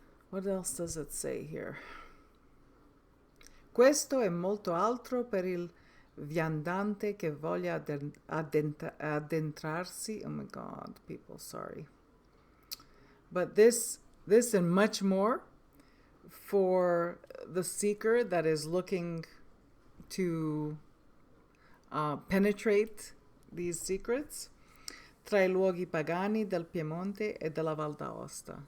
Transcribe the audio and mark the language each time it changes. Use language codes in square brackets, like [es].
[en] What else does it say here? [it] Questo e molto altro per il viandante che voglia addentrarsi. [en] Oh my God, people, sorry. But this and much more for the seeker that is looking to penetrate these secrets. [it] Tra I luoghi pagani del Piemonte e della Val d'Aosta.